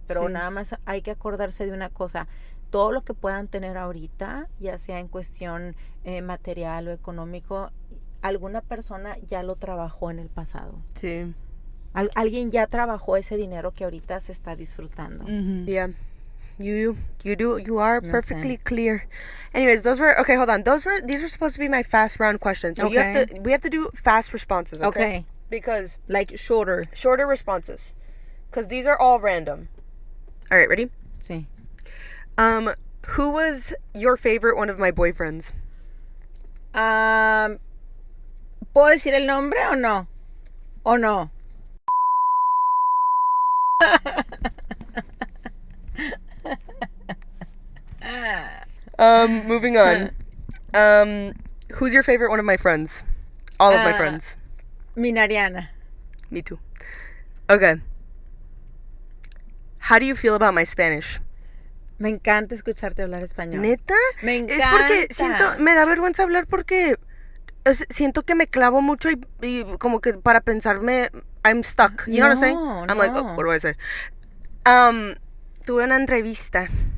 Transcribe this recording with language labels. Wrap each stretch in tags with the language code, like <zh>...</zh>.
<es>Pero nada más hay que acordarse de una cosa. Todo lo que puedan tener ahorita, ya sea en cuestión material o económico, alguna persona ya lo trabajó en el pasado. Sí. Alguien ya trabajó ese dinero que ahorita se está disfrutando.</es> <en>Yeah. You are perfectly clear. Anyways, okay, hold on. These were supposed to be my fast round questions. So we have to do fast responses, okay? Because like shorter responses. Because these are all random. All right, ready?</en> <es>Sí.</es> <en>Who was your favorite one of my boyfriends?</en> <es>¿Puedo decir el nombre o no? ¿O no?</es> <en>Moving on. Who's your favorite one of my friends? All of my friends. Minariana. Me too. Okay. How do you feel about my Spanish?</en> <es>Me encanta escucharte hablar español. ¿Neta? Me encanta. Es porque me da vergüenza hablar porque siento que me clavo mucho y como que para pensarme,</es> <en>I'm stuck. You know what I'm saying? I'm like, oh, what do I say?</en> <es>Tuve una entrevista.</es>